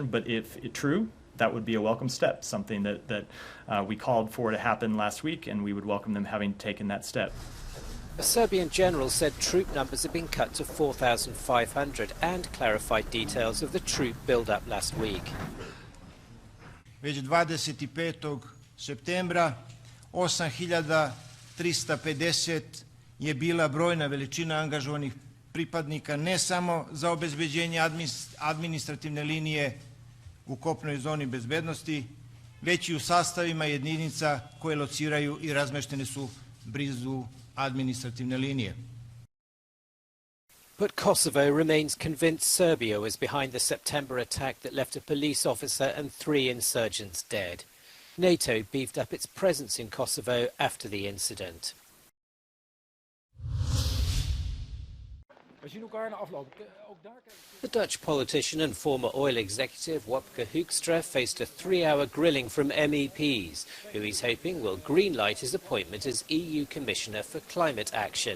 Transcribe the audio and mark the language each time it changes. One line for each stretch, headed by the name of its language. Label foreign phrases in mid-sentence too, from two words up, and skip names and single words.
English: But if true, that would be a welcome step, something that we called for to happen last week, and we would welcome them having taken that step. A Serbian general said troop numbers have been cut to 4,500 and clarified details of the troop build-up last week.
Serbian: Već 25. septembra 8.350 je bila brojna veličina angažovanih pripadnika ne samo za obezbeđenje administrativne linije u kopnoj zoni bezbednosti, već i u sastavima jedinica koje lociraju I razmeštene su blizu administrativne linije.
English: But Kosovo remains convinced Serbia was behind the September attack that left a police officer and 3 insurgents dead. NATO beefed up its presence in Kosovo after the incident. The Dutch politician and former oil executive Wopke Hoekstra faced a 3-hour grilling from MEPs, who he's hoping will greenlight his appointment as EU Commissioner for Climate Action.